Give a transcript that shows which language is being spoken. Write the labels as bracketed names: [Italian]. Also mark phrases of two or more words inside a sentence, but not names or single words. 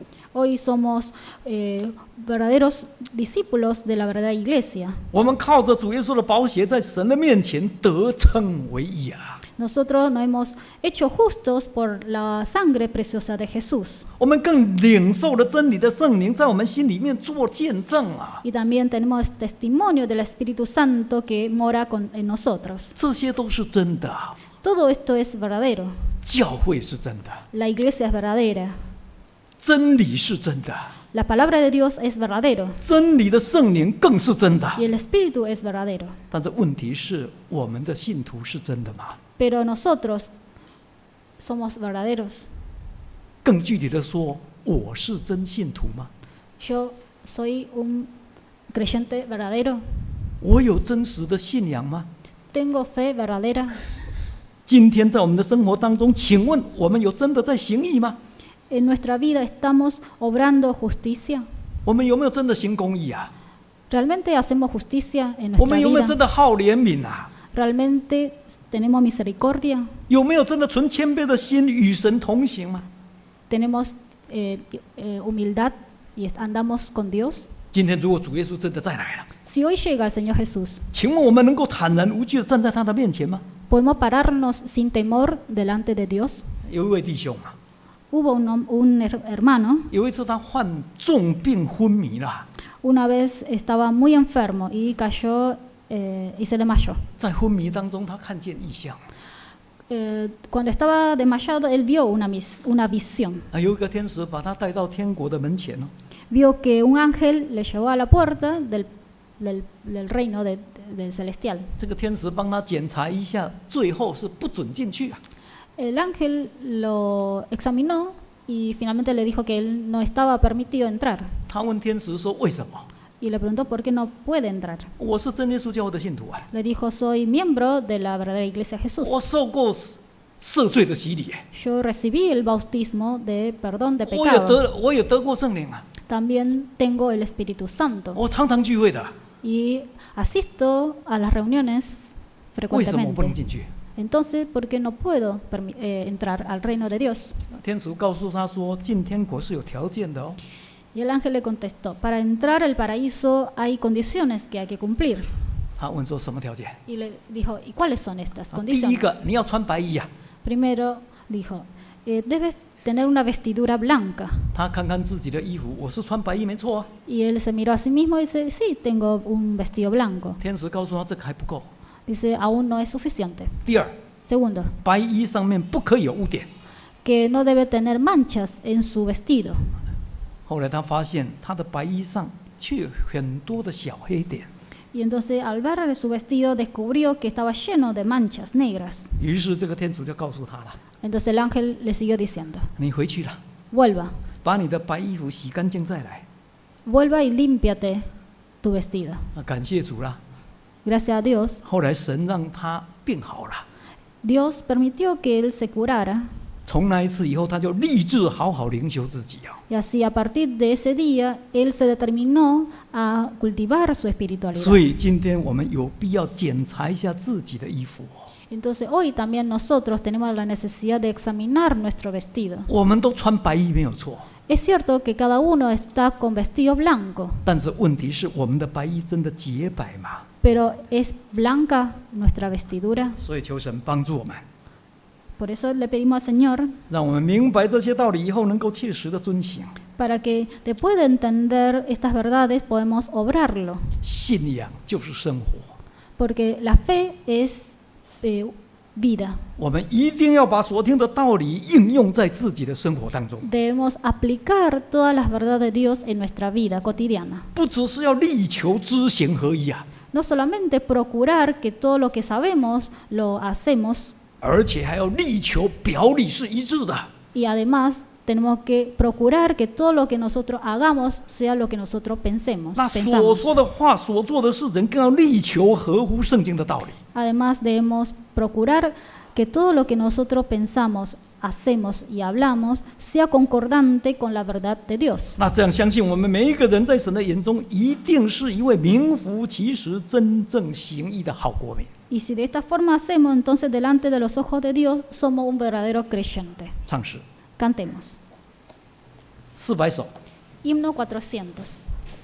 [Spanish] hoy somos verdaderos discípulos de la verdadera iglesia. [Chinese] 我们靠着主耶稣的宝血，在神的面前得称为义啊！ [Spanish] Nosotros nos hemos hecho justos por la sangre preciosa de Jesús. [Chinese] 我们更领受了真理的圣灵，在我们心里面做见证啊！ [Spanish] Y también tenemos testimonio del Espíritu Santo que mora en nosotros. [Chinese] 这些都是真的， [Spanish] Todo esto es verdadero. [Chinese] 教会是真的， [Spanish] La iglesia es verdadera. [Chinese] 真理是真的， [Spanish] La palabra de Dios es verdadero. [Chinese] 真理的圣灵更是真的。 [Spanish] Y el Espíritu es verdadero. [Chinese] 但是问题是，我们的信徒是真的吗？ [Spanish] Pero nosotros somos verdaderos. [Chinese] 更具体的说，我是真信徒吗？ [Spanish] Yo soy un creyente verdadero. [Chinese] 我有真实的信仰吗？ [Spanish] Tengo fe verdadera. [Chinese] 今天在我们的生活当中，请问我们有真的在行义吗？ [Spanish] En nuestra vida estamos obrando justicia. [Chinese] 我们有没有真的行公义啊？ [Spanish] ¿Realmente hacemos justicia en [Chinese] 我 [Spanish] nuestra [Chinese] 们有没有真 [Spanish] vida? [Chinese] 的好怜悯啊？ [Spanish] ¿Realmente tenemos misericordia? [Chinese] 有没有真的存谦卑的心与神同行吗？ [Spanish] ¿Tenemos humildad y andamos con Dios? [Chinese] 今天如果主耶稣真的再来了， [Spanish] Si hoy llega el Señor Jesús, [Chinese] 请问我们能够坦然无惧的站在他的面前吗？ [Spanish] ¿podemos pararnos sin temor delante de Dios? [Chinese] 有一位弟兄啊， [Spanish] Hubo un hermano, [Chinese] 有一次他患重病昏迷了， [Spanish] una vez estaba muy enfermo y cayó y se desmayó. [Chinese] 在昏迷当中，他看见异象， [Spanish] Cuando estaba desmayado, él vio una visión. [Chinese] 有一个天使把他带到天国的门前哦， [Spanish] Vio que un ángel le llevó a la puerta del reino del celestial. [Chinese] 这个天使帮他检查一下，最后是不准进去啊。 [Spanish] El ángel lo examinó y finalmente le dijo que él no estaba permitido entrar. [Chinese] 他问天使说：“为什么？ [Spanish] Y le preguntó por qué no puede entrar. [Chinese] 我是真耶稣教会的信徒啊， [Spanish] Le dijo, soy miembro de la verdadera iglesia de Jesús. [Chinese] 我受过赦罪的洗礼， [Spanish] Yo recibí el bautismo de perdón de [Chinese] 我也 [Spanish] pecado. [Chinese] 得过圣灵啊， [Spanish] También tengo el Espíritu Santo. [Chinese] 我常常聚会的， [Spanish] Y asisto a las reuniones [Chinese] 为什么我不能 [Spanish] frecuentemente. [Chinese] 进去？” [Spanish] Entonces, ¿por qué no puedo entrar al reino de Dios? [Chinese] 天使告诉他说：“进天国是有条件的哦。 [Spanish] Y el ángel le contestó, para entrar al paraíso hay condiciones que hay que cumplir. [Chinese] 他问说什么条件？ [Spanish] y le dijo, ¿y cuáles son estas [Chinese] 第一 [Spanish] condiciones? [Chinese] 个，你要穿白衣呀、 [Spanish] Primero dijo, debes tener una vestidura blanca. [Chinese] 他看看自己的衣服，我是穿白衣没错啊。 [Spanish] Y él se miró a sí mismo y dice, sí, tengo un vestido blanco. [Chinese] 天使告诉他这个还不够。 [Spanish] Dice, aún no es suficiente. [Chinese] 第二， [Spanish] Segundo, [Chinese] 白衣上面不可以有污点。 [Spanish] que no debe tener manchas en su vestido. [Chinese] 后来他发现他的白衣上却有很多的小黑点， [Spanish] Y entonces al ver su vestido descubrió que estaba lleno de manchas negras. [Chinese] 于是这个天主就告诉他了： [Spanish] Entonces el ángel le siguió diciendo, [Chinese] 你回去了， [Spanish] vuelva, [Chinese] 把你的白衣服洗干净再来。 [Spanish] vuelva y límpiate tu vestido. [Chinese] 感谢主啦！ [Spanish] Gracias a Dios, [Chinese] 后来神让他病好了。 [Spanish] Dios permitió que él se curara. [Chinese] 从那一次以后，他就立志好好灵修自己啊。 [Spanish] Y así a partir de ese día, él se determinó a cultivar su espiritualidad. [Chinese] 所以今天我们有必要检查一下自己的衣服。 [Spanish] Entonces hoy también nosotros tenemos la necesidad de examinar nuestro vestido. [Chinese] 我们都穿白衣没有错， [Spanish] Es cierto que cada uno está con vestido blanco, [Chinese] 但是问题是我们的白衣真的洁白吗？ [Spanish] pero ¿es blanca nuestra vestidura? [Chinese] 所以求神帮助我们， [Spanish] Por eso le pedimos al Señor [Chinese] 让我们明白这些道理以后，能够切实的遵行。 [Spanish] para que después de entender estas verdades podemos obrarlo, [Chinese] 信仰就是生活， [Spanish] porque la fe es vida. [Chinese] 我们一定要把所听的道理应用在自己的生活当中， [Spanish] Debemos aplicar todas las verdades de Dios en nuestra vida cotidiana. [Chinese] 不只是要力求知行合一啊， [Spanish] No solamente procurar que todo lo que sabemos lo hacemos, [Chinese] 而且还要力求表里是一致的。 [Spanish] y además tenemos que procurar que todo lo que nosotros hagamos sea lo que nosotros pensemos. [Chinese] 那所 [Spanish] pensamos. [Chinese] 说的话、所做的事情，更要力求合乎圣经的道理。 [Spanish] Además debemos procurar que todo lo que nosotros pensamos, hacemos y hablamos sea concordante con la verdad de Dios. [Chinese] 那这样，相信我们每一个人在神的眼中，一定是一位名副其实、真正行义的好国民。 [Spanish] Y si de esta forma hacemos, entonces delante de los ojos de Dios somos un verdadero creyente. [Chinese] 唱诗 [Spanish] Cantemos. [Chinese] 400首。 [Spanish] Himno 400.